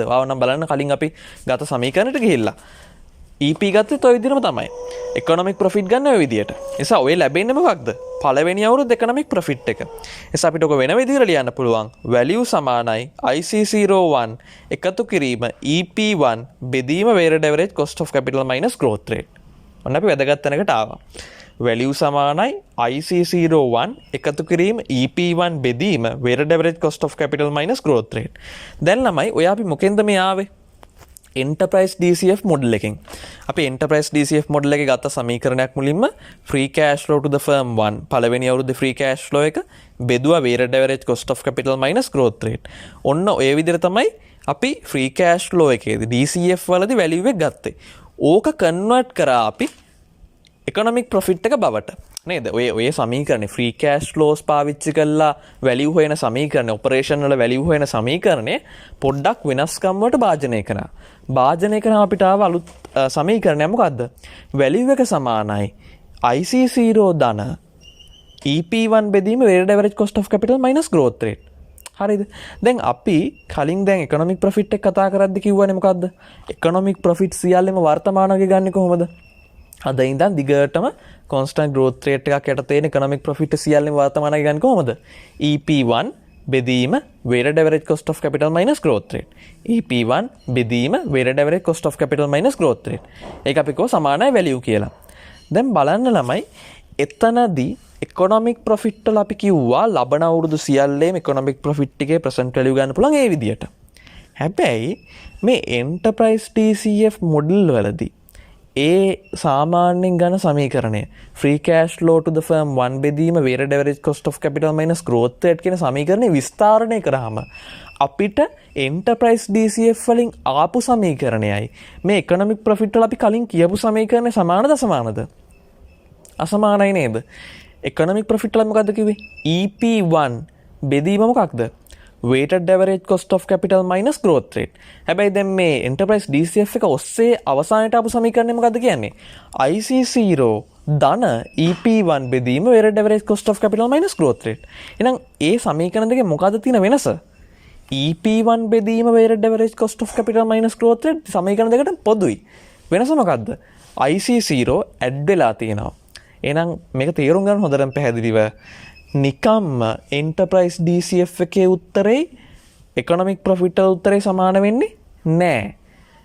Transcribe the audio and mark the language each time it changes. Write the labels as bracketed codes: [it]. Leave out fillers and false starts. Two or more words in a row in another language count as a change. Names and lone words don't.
[si] ආවනම් බලන්න කලින් අපි ගත සමීකරණයට ගිහිල්ලා. EP ගත්තත් ඔය විදිහටම තමයි. [en] economic profit [si] ගන්න ඔය විදිහට. එසා ඔය ලැබෙන්නේ මොකක්ද? පළවෙනි අවුරුද්ද [en] economic profit [si] එක. එසා අපිට ඔක වෙන විදිහට ලියන්න පුළුවන්. value සමානයි IC01 එකතු කිරීම EP1 බෙදීම [en] weighted average cost of capital minus growth rate. [si] ඔන්න අපි වැදගත් තැනකට ආවා. value සමානයි IC01 එකතු කිරීම EP1 බෙදීම [en] weighted average cost of capital minus growth rate. [si] දැන් ළමයි ඔය අපි මොකෙන්ද මේ ආවේ? [en] enterprise DCF model [si] එකෙන්. අපි [en] enterprise DCF model [si] එකේ ගත්ත සමීකරණයක් මුලින්ම [en] free cash flow to the firm 1 [si] පළවෙනි අවුරුද්දේ [en] free cash flow [si] එක බෙදුවා [en] weighted average cost of capital minus growth rate. [si] ඔන්න ඔය විදිහට තමයි අපි [en] free cash flow [si] එකේදී DCF වලදී value එක ගත්තේ. ඕක කන්වර්ට් කරා අපි [en] economic profit [si] එක බවට නේද? ඔය සමීකරණේ [en] free cash flows [si] පාවිච්චි කරලා value හොයන සමීකරණේ operation වල value හොයන සමීකරණේ පොඩ්ඩක් වෙනස්කම් වලට භාජනය කරා. භාජනය කරාම අපිට ආව අලුත් සමීකරණයක් මොකද්ද? value එක සමානයි IC0 ධන EP1 බෙදීම [en] weighted average cost of capital minus growth rate. [si] හරිද? දැන් අපි කලින් දැන් [en] economic profit [si] එක කතා කරද්දි කිව්වනේ මොකද්ද? [en] economic profit [si] සියල්ලම වර්තමානයේ ගන්නේ කොහොමද? අද ඉඳන් දිගටම [en] constant growth rate [si] එකක් යට තියෙන [en] economic profit [si] සියල්ලම වර්තමානයේ ගන්නේ කොහොමද? [en] EP1 බෙදීම weighted average cost of capital minus growth rate. EP1 බෙදීම weighted average cost of capital minus growth rate. [si] ඒක අපි කෝ සමානයි value කියලා. දැන් බලන්න ළමයි එතනදී [en] economic profit [si] වල අපි කිව්වා ලබන අවුරුදු සියල්ලේම [en] economic profit [si] එකේ [en] present value [si] ගන්න පුළුවන් ඒ විදියට. හැබැයි මේ [en] enterprise DCF model [si] වලදී ඒ සාමාන්‍යයෙන් ගන්න සමීකරණය [en] free cash flow to the firm 1 [si] බෙදීම [en] weighted average cost of capital minus growth rate [si] කියන සමීකරණය විස්තරණය කරාම අපිට [en] enterprise DCF [si] වලින් ආපු සමීකරණයයි මේ [en] economic profit [si] වල අපි කලින් කියපු සමීකරණය සමානද අසමානද? අසමානයි නේද? economic profit වල මොකද්ද කිව්වේ? EP1 බෙදීම මොකක්ද? [en] weighted average cost of capital minus growth rate. [si] හැබැයි දැන් මේ [en] enterprise DCF [si] එක ඔස්සේ අවසානයට ආපු සමීකරණය මොකද්ද කියන්නේ? [en] IC0 ධන EP1 බෙදීම weighted average cost of capital minus growth rate. [si] එහෙනම් ඒ සමීකරණ දෙකේ මොකද්ද තියෙන වෙනස? [en] EP1 බෙදීම weighted average cost of capital minus growth rate [si] සමීකරණ දෙකට පොදුයි. වෙනස මොකද්ද? IC0 ඇඩ් වෙලා තියෙනවා. එහෙනම් මේක තේරුම් ගන්න හොඳටම පැහැදිලිව නිකම්ම [en] enterprise DCF [si] එකේ උත්තරේ [en] economic profit [si] වල උත්තරේ සමාන වෙන්නේ නැහැ.